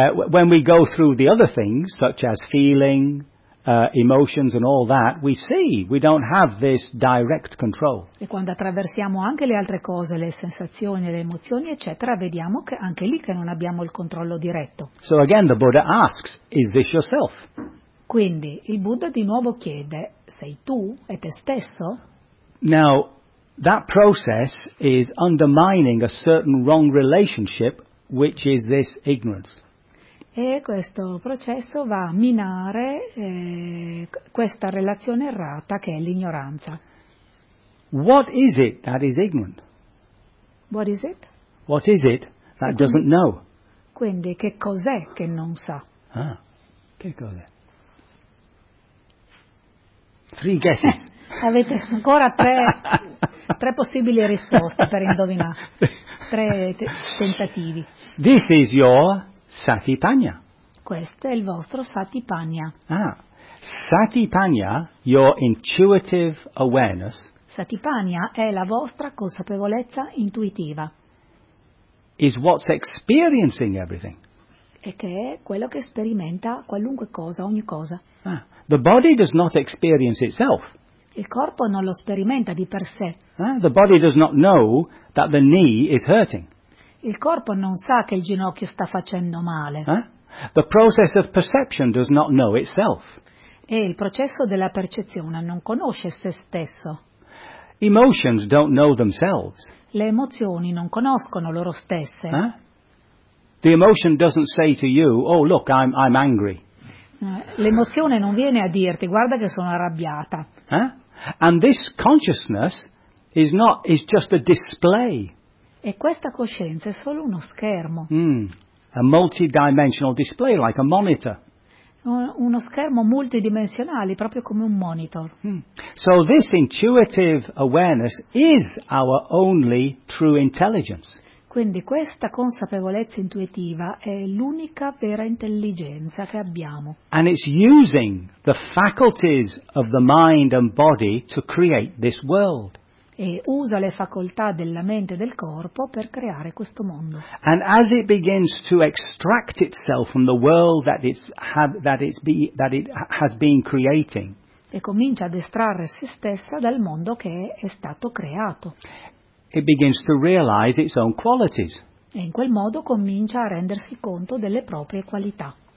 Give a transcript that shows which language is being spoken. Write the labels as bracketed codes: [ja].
[en] When we go through the other things, such as feeling, emotions and all that, we see we don't have this direct control. [it] E quando attraversiamo anche le altre cose, le sensazioni, le emozioni, eccetera, vediamo che anche lì che non abbiamo il controllo diretto. [en] So again the Buddha asks, is this yourself? [it] Quindi il Buddha di nuovo chiede, sei tu e te stesso? [en] Now, that process is undermining a certain wrong relationship, which is this ignorance. [it] E questo processo va a minare questa relazione errata che è l'ignoranza. [en] What is it that is ignorant? What is it? What is it that doesn't know? [it] Quindi che cos'è che non sa? Ah, che cos'è? [en] Three guesses. [it] Avete ancora tre possibili risposte per indovinare. Tre tentativi. [en] This is your Satipanya. [it] Questo è il vostro Satipanya. [en] Ah, Satipanya, your intuitive awareness. [it] Satipanya è la vostra consapevolezza intuitiva. [en] Is what's experiencing everything. [it] e che è quello che sperimenta qualunque cosa, ogni cosa. [en] The body does not experience itself. [it] Il corpo non lo sperimenta di per sé. [en] The body does not know that the knee is hurting. [it] Il corpo non sa che il ginocchio sta facendo male. [en] The process of perception does not know itself. [it] E il processo della percezione non conosce se stesso. [en] Emotions don't know themselves. [it] Le emozioni non conoscono loro stesse. [en] The emotion doesn't say to you, oh look, I'm angry. [it] L'emozione non viene a dirti, guarda che sono arrabbiata. [en] And this consciousness is just a display. [it] E questa coscienza è solo uno schermo. [en] A multidimensional display, like a monitor. [it] Uno schermo multidimensionale, proprio come un monitor. [en] So this intuitive awareness is our only true intelligence. [it] Quindi questa consapevolezza intuitiva è l'unica vera intelligenza che abbiamo. [en] And it's using the faculties of the mind and body to create this world. [it] E usa le facoltà della mente e del corpo per creare questo mondo. [en] And as it begins to extract itself from the world that it has been creating. [it] E comincia ad estrarre se stessa dal mondo che è stato creato. [en] It begins to realize its own qualities. [it] E in quel modo comincia a rendersi conto delle proprie qualità.